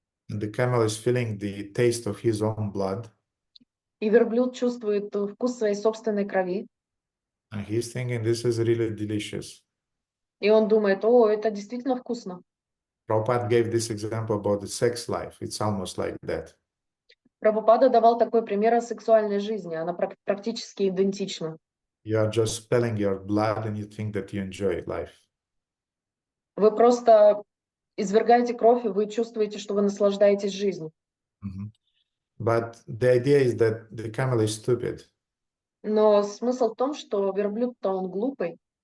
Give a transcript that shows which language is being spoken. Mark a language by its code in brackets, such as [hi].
[en] And the camel is feeling the taste of his own blood. [ru] И верблюд чувствует вкус своей собственной крови. [en] And he's thinking this is really delicious. [ru] И он думает, о, это действительно вкусно. [en] Prabhupada gave this example about the sex life. It's almost like that. [ru] Прабхупада давал такой пример о сексуальной жизни. Она практически идентична. [en] You are just spilling your blood and you think that you enjoy life. [ru] Вы просто извергаете кровь, и вы чувствуете, что вы наслаждаетесь жизнью. [en] But the idea is that the camel is stupid. [ru] Но смысл в том, что верблюд-то он глупый.